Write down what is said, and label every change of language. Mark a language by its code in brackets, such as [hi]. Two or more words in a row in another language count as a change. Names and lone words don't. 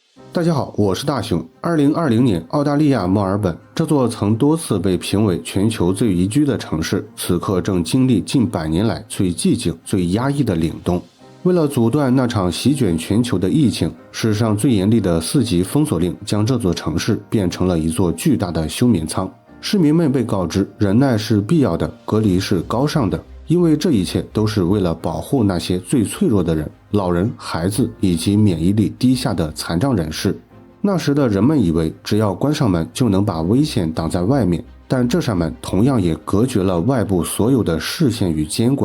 [zh] 大家好，我是大熊。2020年，澳大利亞墨爾本這座曾多次被評為全球最宜居的城市，此刻正經歷近100年來最寂靜、最壓抑的凛冬。為了阻斷那場席捲全球的疫情，史上最嚴厲的4級封鎖令將這座城市變成了一座巨大的休眠艙。市民們被告知，忍耐是必要的，隔離是高尚的，因為這一切都是為了保護那些最脆弱的人，老人、孩子以及免疫力低下的殘障人士。那時的人們以為只要關上门就能把危險擋在外面，但這扇门同樣也隔絕了外部所有的視線與監管。